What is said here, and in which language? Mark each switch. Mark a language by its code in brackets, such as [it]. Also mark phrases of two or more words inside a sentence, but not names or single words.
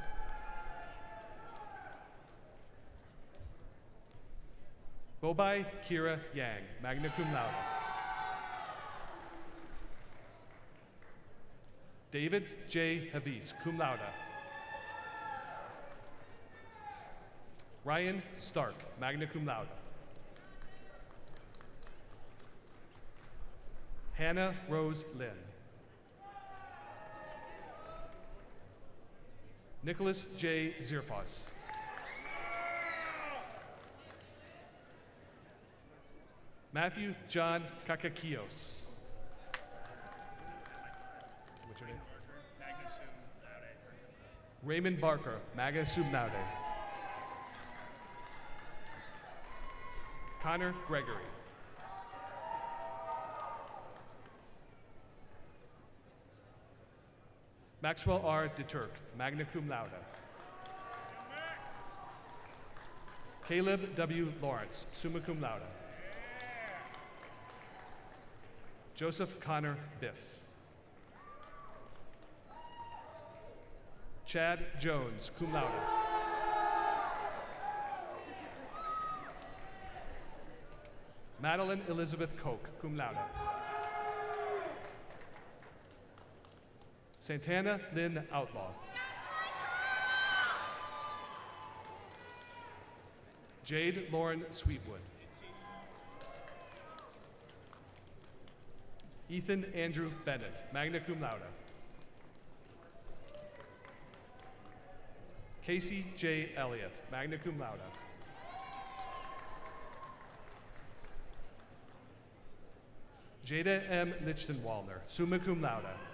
[en] Bobai Kira Yang, [la] magna cum laude. [en] David J. Havis, [la] cum laude. [en] Ryan Stark, [la] magna cum laude. [en] Hannah Rose Lynn. Nicholas J. Zirfos. Matthew John Kakakios. What's your name? Raymond Barker, [la] magna cum laude. [en] Connor Gregory. Maxwell R. DeTurk, [la] magna cum laude. [en] Caleb W. Lawrence, [la] summa cum laude. [en] Joseph Connor Biss. Chad Jones, [la] cum laude. [en] Madeline Elizabeth Koch, [la] cum laude. [en] Santana Lynn Outlaw. Jade Lauren Sweetwood. Ethan Andrew Bennett, [la] magna cum laude. [en] Casey J. Elliott, [la] magna cum laude. [en] Jada M. Lichtenwalner, [la] summa cum laude.